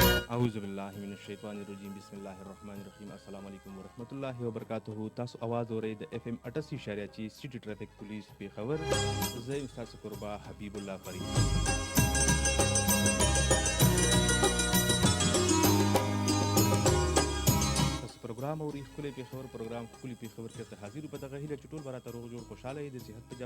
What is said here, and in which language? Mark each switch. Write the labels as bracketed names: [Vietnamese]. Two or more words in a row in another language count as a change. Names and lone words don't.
[Arabic] اعوذ باللہ من الشیطان الرجیم بسم اللہ الرحمن الرحیم السلام علیکم ورحمۃ اللہ وبرکاتہ. [Pashto] تاسو آواز اورئ د اف ام 88.4 سٹی ټریفک پولیس پیښور. زه یم ستاسو قربا حبیب الله فرید. پروګرام او ښکلی پیښور پروګرام ښکلی پیښور کې ته حاضر په دغه هیله چې ټول به راته روغ جوړ خوشحاله د صحت په